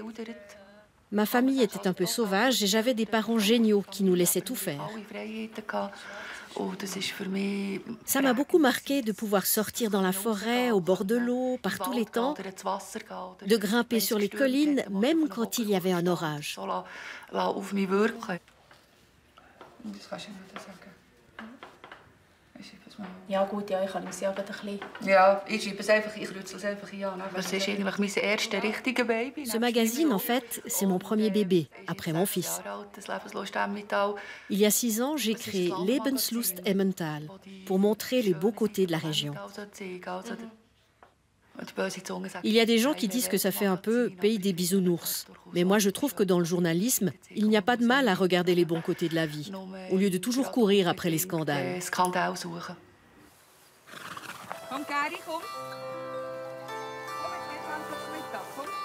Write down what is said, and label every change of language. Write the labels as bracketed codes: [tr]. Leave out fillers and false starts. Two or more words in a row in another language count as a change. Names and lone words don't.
[fr] Ma famille était un peu sauvage et j'avais des parents géniaux qui nous laissaient tout faire. Ça m'a beaucoup marqué de pouvoir sortir dans la forêt, au bord de l'eau, par tous les temps, de grimper sur les collines, même quand il y avait un orage. [de] Ja gut, ja, ich kann es ja gerade ein bisschen... Ja, ich schreibe es einfach, ich rützel es einfach hier an. Das ist eigentlich mein erstes richtiges Baby. [fr] Ce magazine, en fait, c'est mon premier bébé, après mon fils. Il y a 6 ans, j'ai créé Lebenslust Emmental pour montrer les beaux côtés de la région. Il y a des gens qui disent que ça fait un peu pays des bisounours. Mais moi, je trouve que dans le journalisme, il n'y a pas de mal à regarder les bons côtés de la vie, au lieu de toujours courir après les scandales. [de] Komm, Geri, komm. Komm, jetzt geht's langsam zum Mittag, komm.